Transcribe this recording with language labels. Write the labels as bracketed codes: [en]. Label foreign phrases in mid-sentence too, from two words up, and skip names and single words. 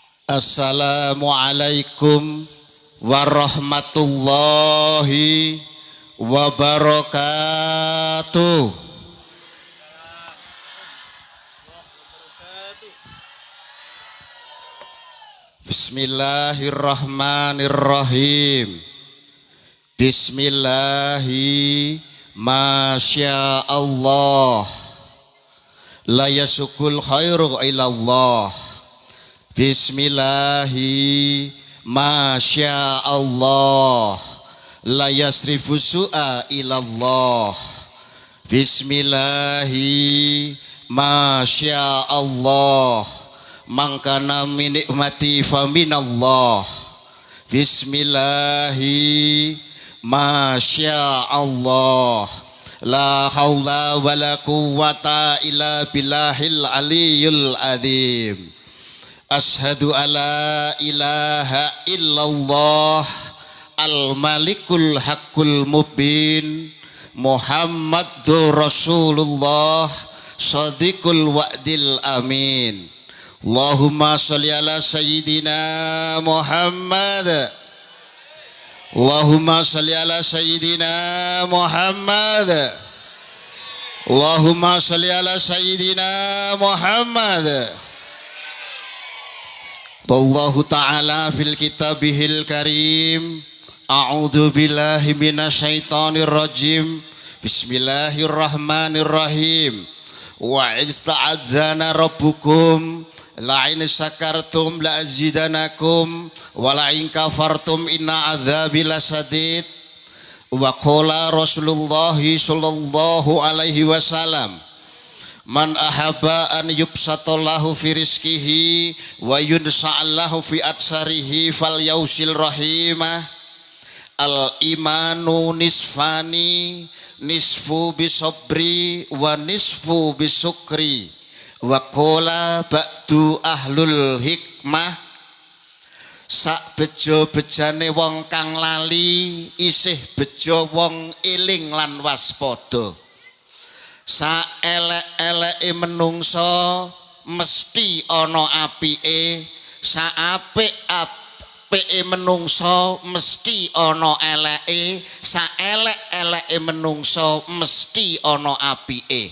[ar] السلام عليكم ورحمة الله وبركاته. بسم الله الرحمن الرحيم. بسم الله ما شاء الله. لا يسوق الخير إلا الله. بسم الله ما شاء الله. لا يصرف السوء إلا الله. بسم الله ما شاء الله. ما كان من نعمة فمن الله. بسم الله ما شاء الله. لا حول ولا قوة إلا بالله العلي العظيم. أشهد أن لا إله إلا الله الملك الحق المبين محمد رسول الله صادق الوعد الأمين. اللهم صل على سيدنا محمد. اللهم صل على سيدنا محمد. اللهم صل على سيدنا محمد. الله تعالى في كتابه الكريم. أعوذ بالله من الشيطان الرجيم. بسم الله الرحمن الرحيم. واستأذن ربكم لئن شكرتم لأزيدنكم ولئن كفرتم إن عذابي لشديد. وقال رسول الله صلى الله عليه وسلم من أحب أن يبسط الله في رزقه وينسأ الله في أثره فليصل رحمه. الإيمان نصفان نصف بالصبر ونصف بالشكر. وقال بعض أهل الحكمة, [jv] sak bejo-bejane wong kang lali isih bejo wong eling lan waspada. Saelek-eleke menungso mesti ana apike, saapik-apike menungso mesti ana eleke, saelek-eleke menungso mesti ana apike.